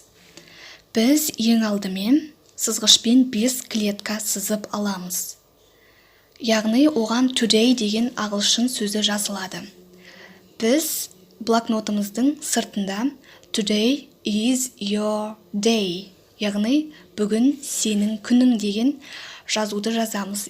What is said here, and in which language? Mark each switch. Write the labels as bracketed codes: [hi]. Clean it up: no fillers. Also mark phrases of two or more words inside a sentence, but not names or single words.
[kk] Біз ең алдымен сызғышпен 5 клетка сызып аламыз. Яғни оған today деген ағылшын сөзі жазылады. Біз блокнотымыздың сыртында [en] today is your day, [kk] яғни бүгін сенің күнің деген жазуды жазамыз.